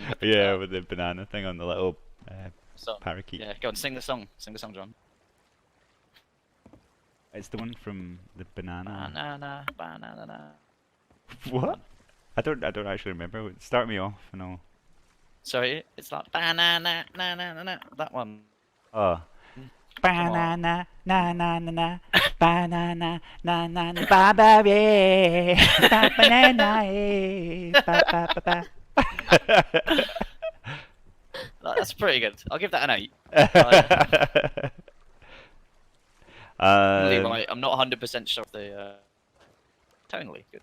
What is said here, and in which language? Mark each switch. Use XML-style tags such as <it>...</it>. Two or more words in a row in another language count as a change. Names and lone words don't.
<en>Yeah, with the banana thing on the little Song. parakeet. Yeah, go on, sing the song. Sing the song, John. It's the one from the banana. Banana, banana. What? I don't actually remember. Start me off and all. Sorry, it's like banana, na na na na. That one. Oh. on. Banana, na na na na, banana, na na na, ba ba yeah, ba banana, ba ba ba ba. That's pretty good. I'll give that an 8. I'm not 100% sure of the tonally good.</en>